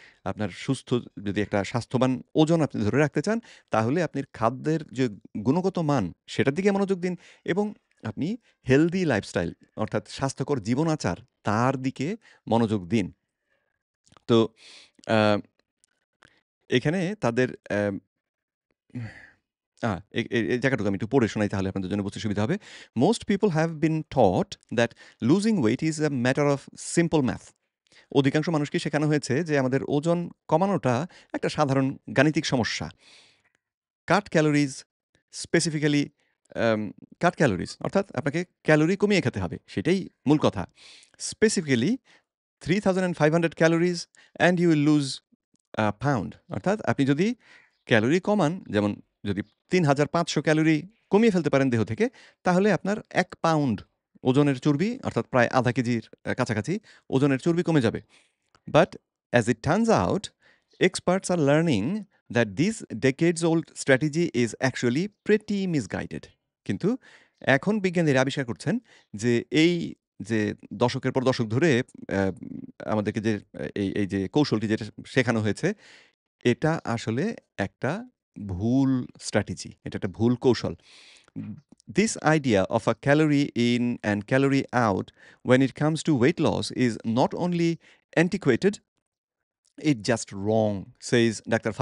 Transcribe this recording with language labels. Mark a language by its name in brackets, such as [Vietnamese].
[Bangla] আপনার যদি একটা স্বাস্থ্যবান ওজন আপনি ধরে রাখতে চান, তাহলে আপনি খাদ্যের যে গুণগত মান, সেটার দিকে মনোযোগ দিন এবং আপনি হেলথি লাইফস্টাইল অর্থাৎ স্বাস্থ্যকর জীবনাচার, তার দিকে মনোযোগ দিন। তো আ এখানে তাদের আ এ এ এই জায়গাটুকু আমি একটু পড়ে শোনাই তাহলে আপনাদের জন্য বুঝতে সুবিধা হবে। [English] Most people have been taught that losing weight is a matter of simple math. [Bangla] অধিকাংশ মানুষকে শেখানো হয়েছে যে আমাদের ওজন কমানোটা একটা সাধারণ গাণিতিক সমস্যা। [English] Cut calories, specifically cut calories [Bangla] অর্থাৎ আপনাকে ক্যালোরি কমিয়ে খেতে হবে। সেটাই মূল কথা। [English] specifically 3500 calories and you will lose pound [Bangla] অর্থাৎ আপনি যদি ক্যালোরি কমান যেমন যদি 3500 ক্যালোরি কমিয়ে ফেলতে পারেন দেহ থেকে তাহলে আপনার 1 পাউন্ড ওজনের চর্বি অর্থাৎ প্রায় আধা কেজির কাছাকাছি ওজনের চর্বি কমে যাবে। [English] But as it turns out, experts are learning that this decades-old strategy is actually pretty misguided. [Bangla] কিন্তু এখন বিজ্ঞানীরা আবিষ্কার করছেন যে এই যে দশকের পর দশক ধরে আমাদেরকে যে এই যে কৌশলটি যেটা শেখানো হয়েছে এটা আসলে একটা ভুল স্ট্র্যাটেজি। এটা একটা ভুল কৌশল। [English] This idea of a calorie in and calorie out when it comes to weight loss is not only antiquated, it's just wrong, says Dr.